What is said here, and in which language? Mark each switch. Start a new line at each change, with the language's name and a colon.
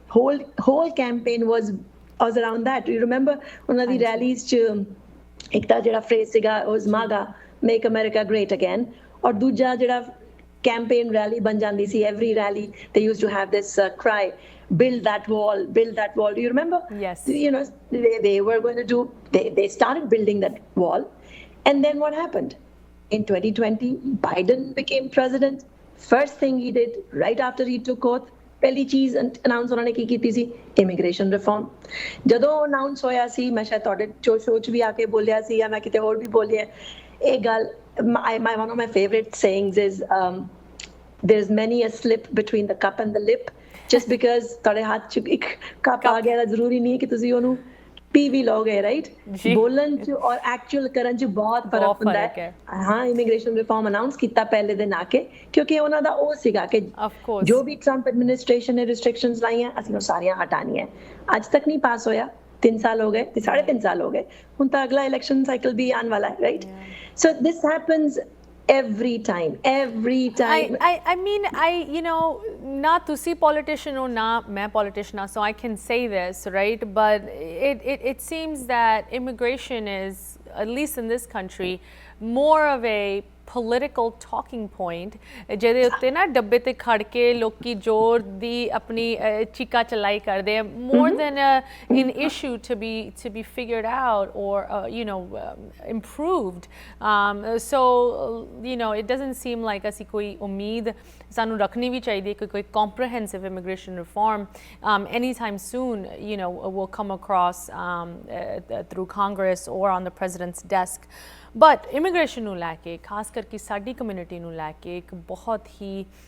English: Whole campaign was around that. You remember one of the rallies
Punjabi: ch ek ta jehda phrase siga
English: was MAGA, make America great again,
Punjabi: aur dooja jehda campaign rally ban jandi si,
English: every rally they used to have this cry, build that wall, build that wall. Do you remember? Yes. You know, they were going to do, they started building that wall. And then what happened? In 2020, Biden became president. First thing he did right after he took oath,
Punjabi: ਪਹਿਲੀ ਚੀਜ਼ announce ਉਹਨਾਂ ਨੇ ਕੀ ਕੀਤੀ ਸੀ? Immigration reform. ਜਦੋਂ announce ਹੋਇਆ ਸੀ, ਮੈਂ ਸ਼ਾਇਦ ਤੁਹਾਡੇ ਸ਼ੋਅ 'ਚ ਵੀ ਆ ਕੇ ਬੋਲਿਆ ਸੀ, ਜਾਂ ਮੈਂ ਕਿਤੇ ਹੋਰ ਵੀ ਬੋਲਿਆ ਇਹ ਗੱਲ.
English: One of my favorite sayings is there's many a slip between the cup and the lip. Just because
Punjabi: ਤੁਹਾਡੇ ਹੱਥ 'ਚ ਇੱਕ ਕੱਪ ਆ ਗਿਆ ਤਾਂ ਜ਼ਰੂਰੀ ਨਹੀਂ ਕਿ ਤੁਸੀਂ ਉਹਨੂੰ ਪੀ ਵੀ ਲਓਗੇ, ਰਾਈਟ? ਬੋਲਣ 'ਚ ਔਰ ਐਕਚੁਅਲ ਕਰਨ 'ਚ ਬਹੁਤ ਫਰਕ ਹੁੰਦਾ ਹੈ. ਹਾਂ, ਇਮੀਗ੍ਰੇਸ਼ਨ ਰਿਫਾਰਮ ਅਨਾਉਂਸ ਕੀਤਾ ਪਹਿਲੇ ਦਿਨ ਆ ਕੇ, ਕਿਉਂਕਿ ਉਹਨਾਂ ਦਾ ਉਹ ਸੀਗਾ ਕਿ ਜੋ ਵੀ ਟਰੰਪ ਐਡਮਿਨਿਸਟ੍ਰੇਸ਼ਨ ਨੇ ਰਿਸਟ੍ਰਿਕਸ਼ਨਸ ਲਾਈਆਂ, ਅਸੀਂ ਉਹ ਸਾਰੀਆਂ ਹਟਾਉਣੀਆਂ. ਅੱਜ ਤੱਕ ਨਹੀਂ ਪਾਸ ਹੋਇਆ, 3 ਸਾਲ ਹੋ ਗਏ, 3.5 ਸਾਲ ਹੋ ਗਏ, ਹੁਣ ਤਾਂ ਅਗਲਾ ਇਲੈਕਸ਼ਨ ਸਾਈਕਲ ਵੀ ਆਉਣ ਵਾਲਾ ਹੈ, right?
English: So this happens every time. I mean, you know, not to see politician or not
Hindi: मैं
English: politician, so I can say this, right? But it seems that immigration is, at least in this country, more of a political talking point,
Punjabi: ਜਿਹਦੇ ਉੱਤੇ ਨਾ ਡੱਬੇ ਤੇ ਖੜ ਕੇ ਲੋਕੀ ਜ਼ੋਰ ਦੀ ਆਪਣੀ ਚੀਕਾ ਚਲਾਈ ਕਰਦੇ ਆ,
English: more than an issue to be figured out or you know, improved. So you know, it doesn't seem like
Punjabi: ਅਸੀਂ ਕੋਈ ਉਮੀਦ ਸਾਨੂੰ ਰੱਖਣੀ ਵੀ ਚਾਹੀਦੀ ਹੈ ਕਿ ਕੋਈ
English: comprehensive immigration reform anytime soon, you know, will come across through Congress or on the president's desk.
Punjabi: But immigration ਨੂੰ ਲੈ ਕੇ, ਖਾਸ ਕਰਕੇ ਸਾਡੀ ਕਮਿਊਨਿਟੀ ਨੂੰ ਲੈ ਕੇ ਇੱਕ ਬਹੁਤ ਹੀ